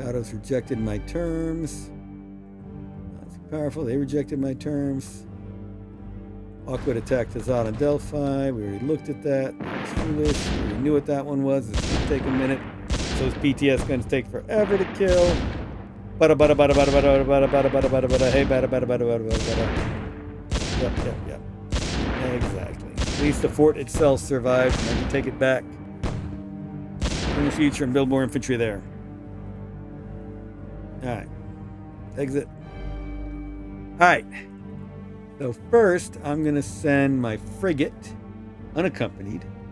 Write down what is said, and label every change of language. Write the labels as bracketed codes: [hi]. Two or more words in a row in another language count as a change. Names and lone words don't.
[en] Kados rejected my terms. Not too powerful. They rejected my terms. Awkward attacked Hazat and Delphi. We already looked at that. That was foolish. We already knew what that one was. It's going to take a minute. Those PTS guns take forever to kill. Bada bada bada bada bada bada bada bada bada bada. Hey bada bada bada bada bada. Yep. Exactly. At least the fort itself survived, and I can take it back in the future and build more infantry there. Alright. Exit. Alright. So first, I'm going to send my frigate, unaccompanied.